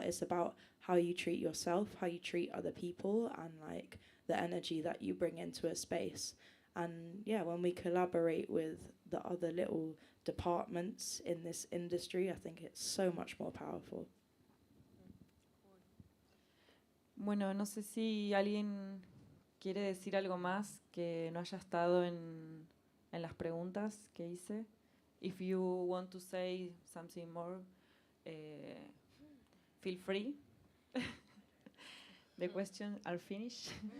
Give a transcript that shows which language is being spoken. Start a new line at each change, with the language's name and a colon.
English: It's about how you treat yourself, how you treat other people, and like the energy that you bring into a space. And yeah, when we collaborate with the other little departments in this industry, I think it's so much more powerful.
Spanish: Bueno, no sé si alguien quiere decir algo más que no haya estado en las preguntas que hice.
English: If you want to say something more, feel free. The questions are finished.